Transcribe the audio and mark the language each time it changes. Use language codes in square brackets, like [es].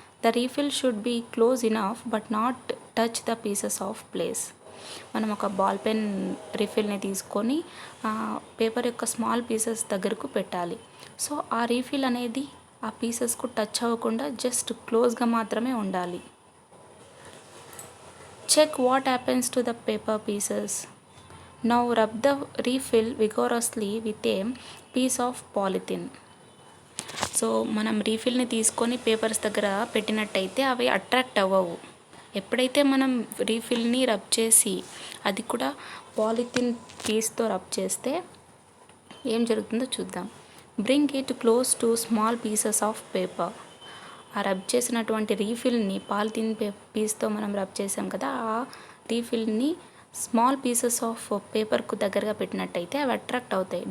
[en] The refill should be close enough but not touch the pieces of place. [te] మనం ఒక ball pen రీఫిల్ని తీసుకొని paper యొక్క small pieces దగ్గరకు పెట్టాలి. సో ఆ రీఫిల్ అనేది ఆ పీసెస్కు టచ్ అవ్వకుండా జస్ట్ క్లోజ్గా మాత్రమే ఉండాలి. [en] Check what happens to the paper pieces. Now rub the refill vigorously with a piece of polythene. [te] So మనం రీఫిల్ని తీసుకొని పేపర్స్ దగ్గర పెట్టినట్టయితే అవి అట్రాక్ట్ అవ్వవు. ఎప్పుడైతే మనం రీఫిల్ని రబ్ చేసి అది కూడా పాలిథిన్ పీస్తో రబ్ చేస్తే ఏం జరుగుతుందో చూద్దాం. [en] Bring it close to small pieces of paper. [te] ఆ రబ్ చేసినటువంటి రీఫిల్ని పాలిథిన్ పీస్తో మనం రబ్ చేసాం కదా, ఆ రీఫిల్ని స్మాల్ పీసెస్ ఆఫ్ పేపర్కు దగ్గరగా పెట్టినట్టయితే అవి అట్రాక్ట్ అవుతాయి.